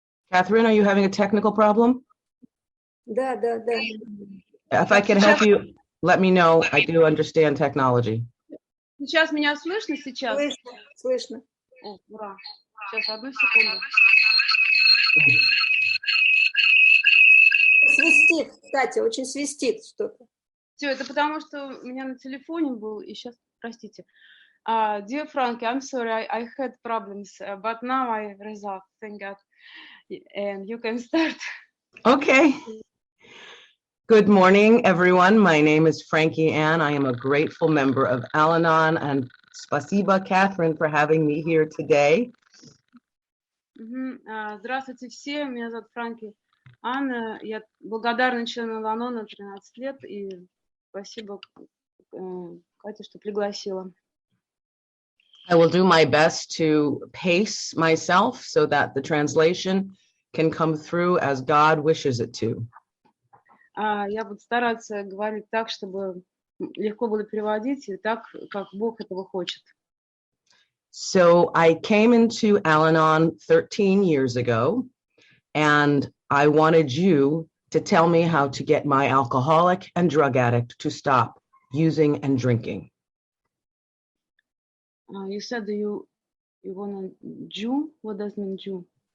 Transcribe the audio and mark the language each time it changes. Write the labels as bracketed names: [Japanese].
[English] Catherine, are you having a technical problem? [Russian] Да. [English] If I can help you, let me know. I do understand technology. [Russian] Сейчас меня слышно сейчас? Слышно. О, ура. Сейчас, одну секунду. Свистит, кстати, очень свистит что-то. Все, это потому, что у меня на телефоне был, и сейчас, простите. [English] Dear Frankie, I'm sorry, I had problems, but now I resolved, thank God. And you can start. Okay. Good morning, everyone. My name is Frankie Ann. I am a grateful member of Al-Anon, and spasiba, Catherine, for having me here today. [Russian] Здравствуйте все, меня зовут Франки Анна, я благодарна члену Ал-Анона 13 лет, и спасибо, Катя, что пригласила. [English] I will do my best to pace myself so that the translation can come through as God wishes it to. [Russian] Я буду стараться говорить так, чтобы легко было переводить, и так, как Бог этого хочет. [English] So I came into Al-Anon 13 years ago, and I wanted you to tell me how to get my alcoholic and drug addict to stop using and drinking. You said you want to Jew? What does mean Jew?